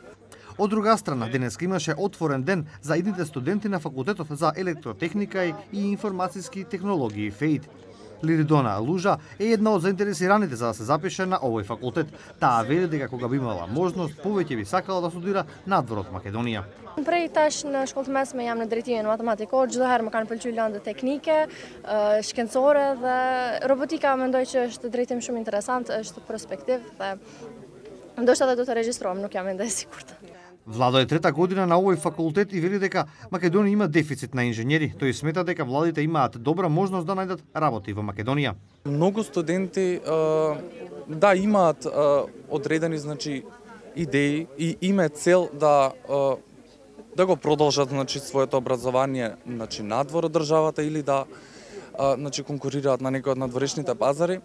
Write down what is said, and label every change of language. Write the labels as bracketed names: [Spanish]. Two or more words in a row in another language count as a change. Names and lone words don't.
[Macedonian] Од друга страна, денеска имаше отворен ден за идните студенти на факултетот за електротехника и информацијски технологии ФЕИД. Лиридона Лужа е една од заинтересираните за да се запише на овој факултет. Таа вели дека кога би имала можност, повеќе би сакала да студира надвор од Македонија. [Albanian] Prej tash në shkollë të mesme jam në drejtimin matematikor, çdo herë më kanë pëlqyer lëndët teknike, shkencore dhe robotika mendoj që është drejtim shumë interesant, është perspektiv dhe ndoshta do të regjistrohem, nuk jam ende e sigurt. [Macedonian] Владо е трета година на овој факултет и вели дека Македонија има дефицит на инженери. Тој смета дека младите имаат добра можност да најдат работи во Македонија. Многу студенти да имаат одредени идеи и има цел да го продолжат своето образование надвор од државата или да конкурираат на некој од надворешните пазари.